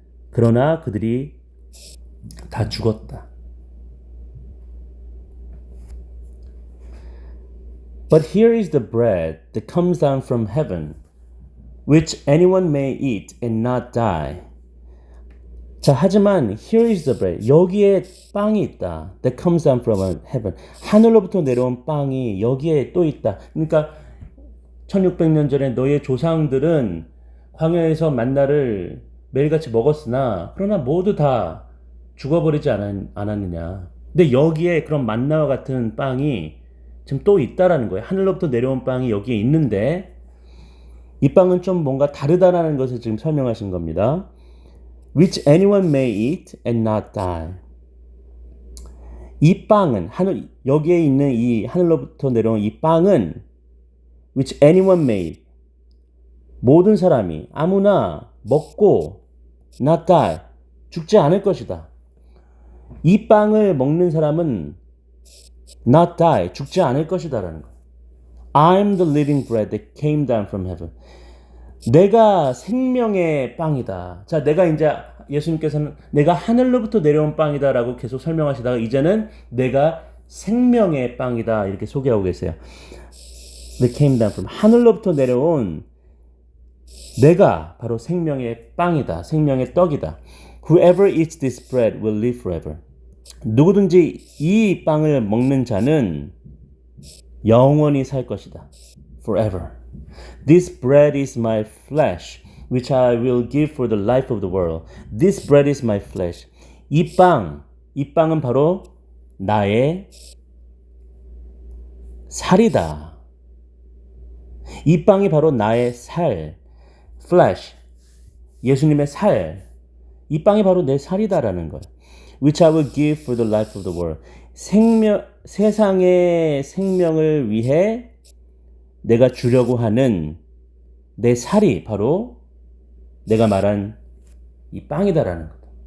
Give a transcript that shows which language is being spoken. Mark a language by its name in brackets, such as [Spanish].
[Korean] 그러나 그들이 다 죽었다. [English] But here is the bread that comes down from heaven, which anyone may eat and not die. [Korean] 자, 하지만 [English] here is the bread. [Korean] 여기에 빵이 있다. [English] That comes down from heaven. [Korean] 하늘로부터 내려온 빵이 여기에 또 있다. 그러니까 1600년 전에 너의 조상들은 광야에서 만나를 매일같이 먹었으나 그러나 모두 다 죽어버리지 않았느냐. 근데 여기에 그런 만나와 같은 빵이 지금 또 있다라는 거예요. 하늘로부터 내려온 빵이 여기에 있는데 이 빵은 좀 뭔가 다르다라는 것을 지금 설명하신 겁니다. [English] Which anyone may eat and not die. [Korean] 이 빵은 여기에 있는 이 하늘로부터 내려온 이 빵은 [English] which anyone may [Korean] 모든 사람이 아무나 먹고 [English] not die [Korean] 죽지 않을 것이다. 이 빵을 먹는 사람은 [English] not die [Korean] 죽지 않을 것이다라는 거예요. [English] I'm the living bread that came down from heaven. [Korean] 내가 생명의 빵이다. 자, 내가 이제 예수님께서는 내가 하늘로부터 내려온 빵이다라고 계속 설명하시다가 이제는 내가 생명의 빵이다 이렇게 소개하고 계세요. [English] That came down from [Korean] 하늘로부터 내려온 내가 바로 생명의 빵이다. 생명의 떡이다. [English] Whoever eats this bread will live forever. [Korean] 누구든지 이 빵을 먹는 자는 영원히 살 것이다. [English] Forever. This bread is my flesh, which I will give for the life of the world. This bread is my flesh. [Korean] 이 빵은 바로 나의 살이다. 이 빵이 바로 나의 살, flesh, 예수님의 살. 이 빵이 바로 내 살이다라는 거예요. [English] Which I will give for the life of the world. [Korean] 세상의 생명을 위해 내가 주려고 하는 내 살이 바로 내가 말한 이 빵이다라는 거다.